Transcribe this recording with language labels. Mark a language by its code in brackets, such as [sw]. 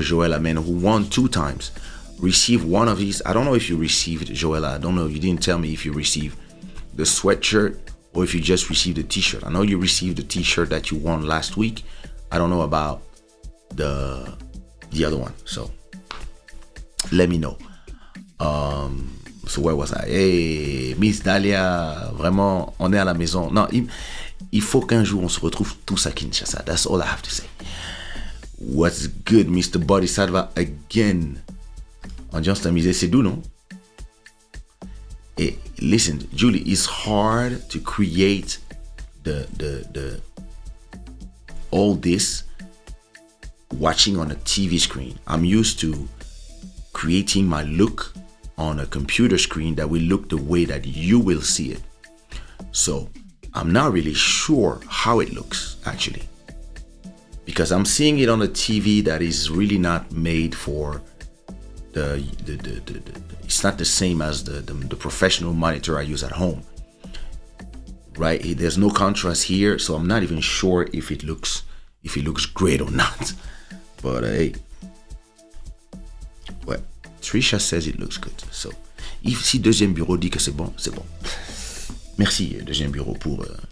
[en] Joel Amen, who won 2 times, received one of these. I don't know if you received, Joel, I don't know, you didn't tell me if you received the sweatshirt or if you just received the t-shirt. I know you received the t-shirt that you won last week. I don't know about the other one, so let me know. So where was I? [fr] Hey, Miss Dahlia, vraiment, on est à la maison. Non, il faut qu'un jour on se retrouve tous à Kinshasa. [en] That's all I have to say. What's good, Mr. Bodhisattva again? [fr] Ambiance tamisée, c'est doux, non? [en] Hey, listen, Julie, it's hard to create the all this watching on a TV screen. I'm used to creating my look on a computer screen that will look the way that you will see it. So I'm not really sure how it looks actually, because I'm seeing it on a TV that is really not made for the it's not the same as the professional monitor I use at home, right? There's no contrast here, so I'm not even sure if it looks great or not. But hey, ouais, Trisha says it looks good. [fr] So, si deuxième bureau dit que c'est bon, c'est bon. Merci, deuxième bureau, pour...